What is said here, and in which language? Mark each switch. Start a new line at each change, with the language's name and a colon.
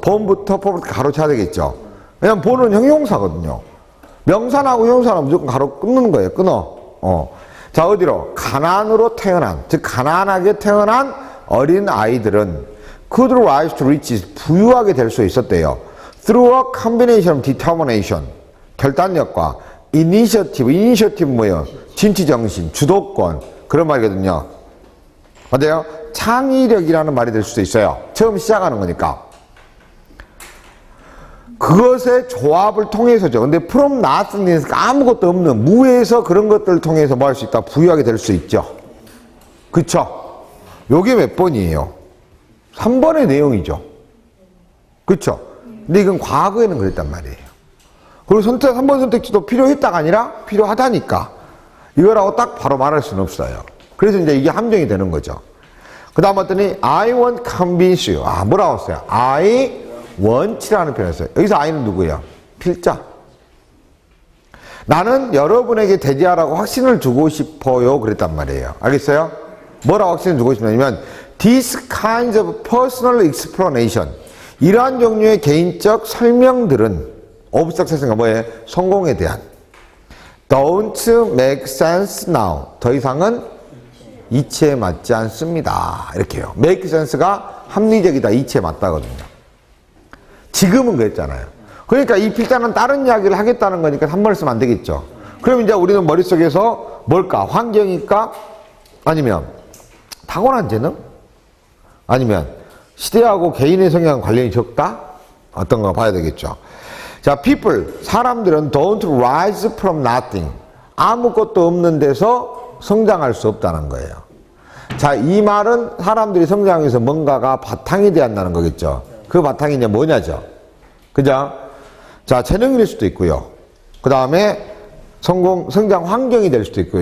Korean: born부터 poverty 가로 쳐야 되겠죠. 왜냐면 born은 형용사거든요. 명사나고 형용사는 무조건 가로 끊는 거예요. 끊어. 자, 어디로? 가난으로 태어난, 즉 가난하게 태어난 어린 아이들은 could rise to riches, 부유하게 될 수 있었대요. through a combination of determination, 결단력과 initiative, initiative 뭐예요? 진취정신, 주도권, 그런 말이거든요. 어때요? 창의력이라는 말이 될 수도 있어요. 처음 시작하는 거니까. 그것의 조합을 통해서죠. 근데 from nothing에서 아무것도 없는 무에서 그런 것들을 통해서 뭐 할 수 있다? 부유하게 될 수 있죠. 그쵸? 요게 몇 번이에요? 3번의 내용이죠. 그쵸? 근데 이건 과거에는 그랬단 말이에요. 그리고 3번 선택지도 필요했다가 아니라 필요하다니까. 이거라고 딱 바로 말할 수는 없어요. 그래서 이제 이게 함정이 되는 거죠. 그 다음 봤더니
English: I won't convince you.
Korean: 뭐라고 했어요? I want라는 표현을 써요. 여기서 I는 누구예요? 필자. 나는 여러분에게 대지하라고 확신을 주고 싶어요. 그랬단 말이에요. 알겠어요? 뭐라고 확신을 주고 싶냐면
English: These kinds of personal explanation.
Korean: 이러한 종류의 개인적 설명들은 of success가 뭐예요?
English: 성공에 대한 Don't make sense now.
Korean: 더 이상은 이치에 맞지 않습니다. 이렇게요. make sense가 합리적이다. 이치에 맞다거든요. 지금은 그랬잖아요. 그러니까 이 필자는 다른 이야기를 하겠다는 거니까 3번을 쓰면 안 되겠죠. 그럼 이제 우리는 머릿속에서 뭘까? 환경일까? 아니면 타고난 재능? 아니면 시대하고 개인의 성향 관련이 적다? 어떤 거 봐야 되겠죠.
English: 자, people, 사람들은 don't rise from nothing.
Korean: 아무것도 없는 데서 성장할 수 없다는 거예요. 자, 이 말은 사람들이 성장해서 뭔가가 바탕이 되어야 한다는 거겠죠. 그 바탕이 이제 뭐냐죠. 그죠? 자, 재능일 수도 있고요. 그 다음에 성장 환경이 될 수도 있고요.